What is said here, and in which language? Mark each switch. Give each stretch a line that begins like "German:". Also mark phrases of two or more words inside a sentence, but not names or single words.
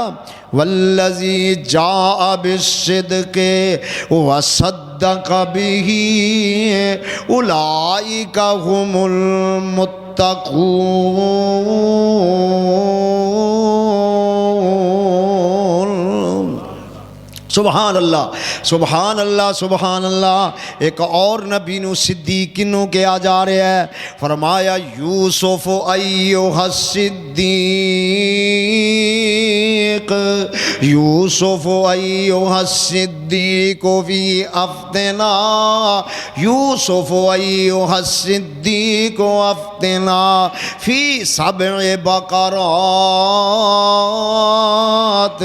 Arabic: والذی جاء بالصدق وصدق به اولئک هم المتقون۔ سبحان اللہ سبحان اللہ سبحان اللہ۔
Urdu: ایک اور نبی نو صدیق کنوں کیا جا رہا ہے،
Arabic: فرمایا یوسف ایھا الصدیق، یوسف ایھا الصدیق فی افتنا، یوسف ایھا الصدیق افتنا فی 7 بقرات۔